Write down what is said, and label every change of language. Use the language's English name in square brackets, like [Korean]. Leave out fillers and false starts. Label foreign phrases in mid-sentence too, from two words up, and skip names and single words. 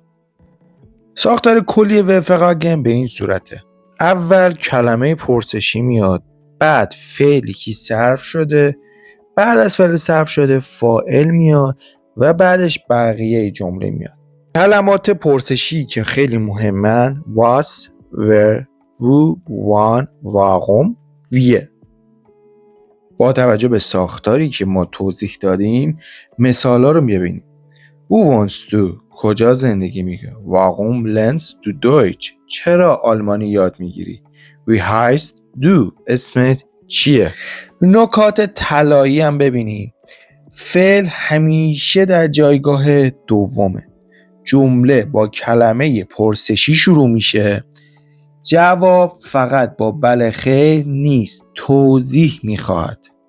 [Persian] ساختار کلی و فرگن به این صورته: اول کلمه پرسشی میاد، بعد فعلی که صرف شده، بعد از فعل صرف شده فاعل میاد و بعدش بقیه جمله میاد. کلمات پرسشی که خیلی مهمن was، where، [German] wo، wann، warum، wie. [Persian] با توجه به ساختاری که ما توضیح دادیم مثالا رو ببینیم. [German] Wo wohnst du؟ [Persian] کجا زندگی میکنی؟ [German] Warum lernst du Deutsch؟ [Persian] چرا آلمانی یاد میگیری؟ [German] Wie heißt du؟ [Persian] اسمت چیه؟ نکات طلایی هم ببینیم. فعل همیشه در جایگاه دومه. جمله با کلمه پرسشی شروع میشه. جواب فقط با بله خیر نیست، توضیح میخواد.